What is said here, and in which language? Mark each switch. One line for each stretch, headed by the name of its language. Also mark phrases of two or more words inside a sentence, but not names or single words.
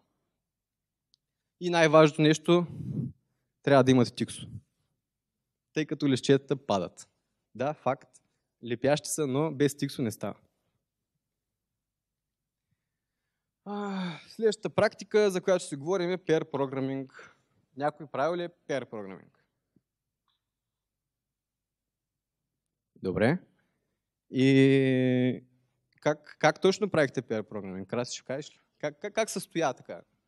Bulgarian: И най-важното нещо, трябва да имате тиксо. Тъй като лищетата падат. Да, факт, лепящи са, но без тиксо не става. Следващата практика, за която ще си говорим е
English: pair programming.
Bulgarian: Някой правил ли е
English: pair programming?
Bulgarian: Добре. И как точно правихте
English: pair programming?
Bulgarian: Краси, ще кажеш ли? Как се стоя така?